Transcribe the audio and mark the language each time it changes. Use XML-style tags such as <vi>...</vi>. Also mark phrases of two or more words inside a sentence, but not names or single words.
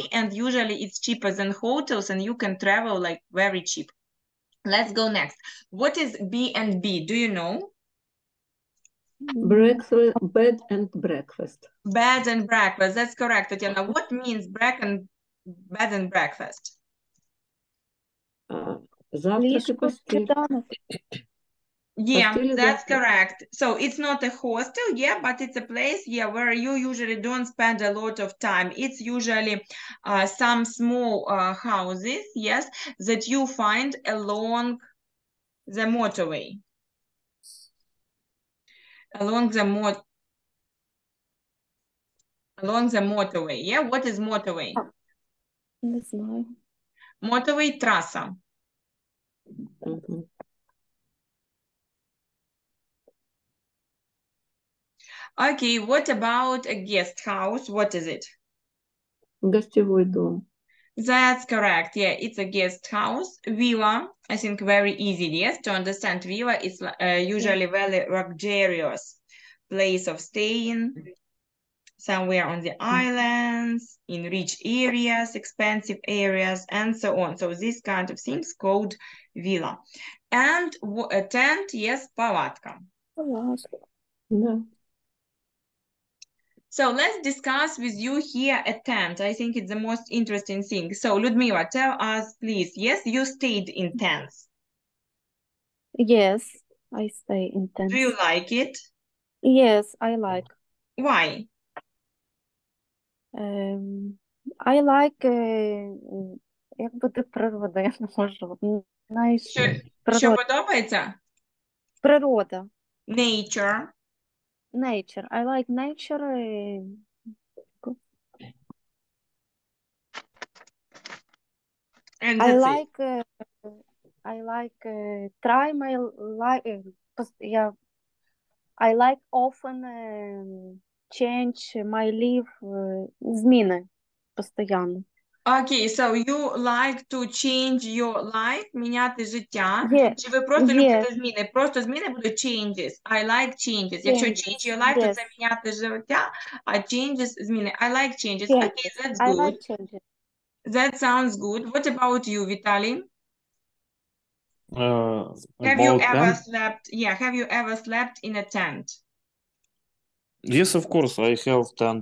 <en>And usually it's cheaper than hotels and you can travel like very cheap. Let's go next. What is B&B? Do you know? Breakfast, bed and breakfast. Bed and breakfast, that's correct, Tatiana. What means bed and breakfast?</en> <uk>Завтрак і Ліжко, постіль. сніданок.</uk> <en>Yeah,</en> <uk>Постіль і</uk> <en>that's</en> <ru>завтрак.</ru> <en>correct. So it's not a hostel, yeah, but it's a place, yeah, where you usually don't spend a lot of time. It's usually some small houses, yes, that you find along the motorway. Along the motorway, yeah? What is motorway?</en> <uk>Не знаю.</uk> <ru>Motorway трасса. Мгм.</ru> <en>Okay, what about a guest house? What is it?</en> <uk>Гостєвий дом.</uk> <en>That's correct. Yeah, it's a guest house. Villa, I think very easy, yes, to understand. Villa is usually very luxurious place of staying, somewhere on the islands, in rich areas, expensive areas, and so on. So this kind of things called villa. And a tent, yes,</en> <ru>палатка. Палатка. Да.</ru> <en>So let's discuss with you here a tent. I think it's the most interesting thing. So Ludmila, tell us, please. Yes, you stayed in tents. Yes, I stay in tents. Do you like it? Yes, I like. Why? I like,</en> <uk>як буде природа, я не можу. Знаєш, Що подобається? Природа.</uk> <en>Nature. Nature. I like nature. And I that's like try my life. I like often change my life, зміни. постоянно. Okay, so you like to change your life,</en> <uk>міняти життя,</uk> <en>Yes,</en> <uk>чи ви просто</uk> <en>yes,</en> <uk>любите зміни? Просто зміни будуть</uk> <en>changes. I like changes.</en> <uk>Якщо change</uk> <en>changes, your life,</en> <uk>то</uk> <en>yes,</en> <uk>це міняти життя, а changes зміни.</uk> <en>I like changes. changes. Okay, that's I good. like changes. That sounds good. What about you, Vitaly? Have you About ever tent? slept? Yeah, have you ever slept in a tent? Yes, of course, I have tent.</en>